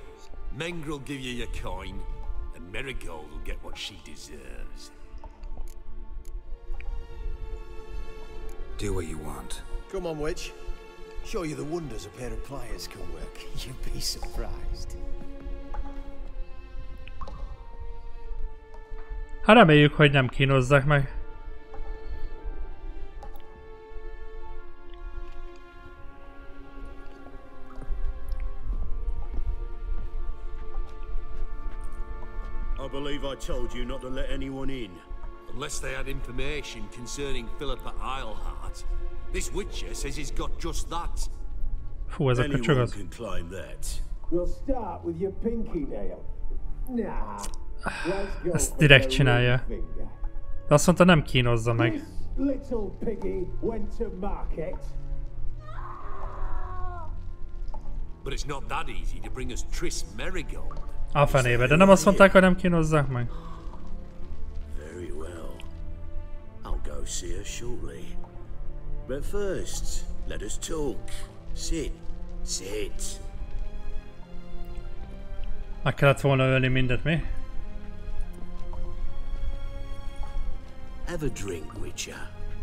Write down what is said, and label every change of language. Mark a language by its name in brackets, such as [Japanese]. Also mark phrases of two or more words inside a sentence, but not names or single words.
[English] Mengr'll give you your coin, and Marigold will get what she deserves. Do what you want. Come on, witch. Show you the wonders a pair of pliers can work. You'd be surprised. [Hungarian] Hát reméljük, hogy nem kínozzák meg. [English] I believe I told you not to let anyone in. Unless they had information concerning Philippa Eilhart. This Witcher says he's got just that. [Hungarian] Fú, ez a köcsög az. [English] Can climb that. We'll start with your pinky nail. Nah. [Hungarian] Ezt direkt csinálja. De azt mondta, nem kínozza meg. [English] Little piggy went to market. But it's not that easy to bring us Triss Marigold. [Hungarian] A fenébe, de nem azt mondták, hogy nem kínozzák meg. [English] Very well. I'll go see her shortly. But first, let us talk. Sit. Sit. [Hungarian] Meg kellett volna ölni mindet, mi? [English] Have a drink, Witcher.